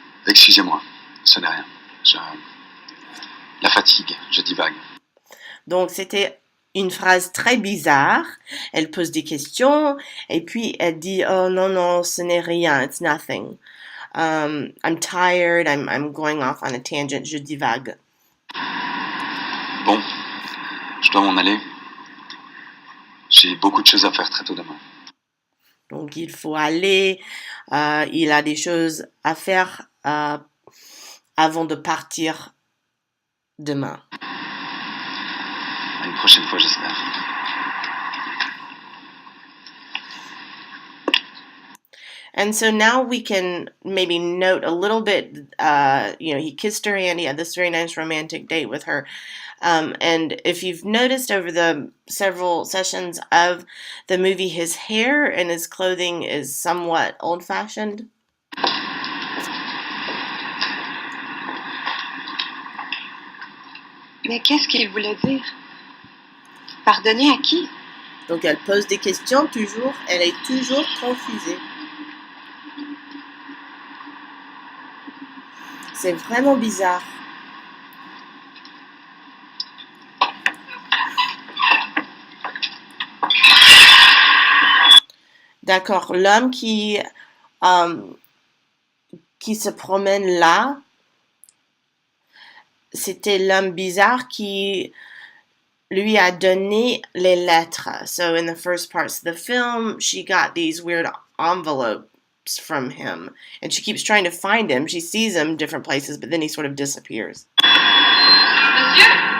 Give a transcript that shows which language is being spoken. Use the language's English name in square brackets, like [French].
[French] Excusez-moi, ce n'est rien. La fatigue, je divague. Donc c'était une phrase très bizarre. Elle pose des questions et puis elle dit oh non non ce n'est rien, [English] it's nothing. I'm tired, I'm going off on a tangent, [French] je divague. Bon, je dois m'en aller. J'ai beaucoup de choses à faire très tôt demain. Donc il faut aller, il a des choses à faire avant de partir demain. À une prochaine fois, j'espère. [English] And so now we can maybe note a little bit, he kissed her hand, he had this very nice romantic date with her. And if you've noticed over the several sessions of the movie, his hair and his clothing is somewhat old-fashioned. [French] Mais qu'est-ce qu'il voulait dire? Pardonner à qui? Donc elle pose des questions toujours, elle est toujours confusée. C'est vraiment bizarre. D'accord, l'homme qui se promène là, c'était l'homme bizarre qui lui a donné les lettres. [English] So in the first parts of the film, she got these weird envelopes from him. And she keeps trying to find him. She sees him different places, but then he sort of disappears. [French] Monsieur?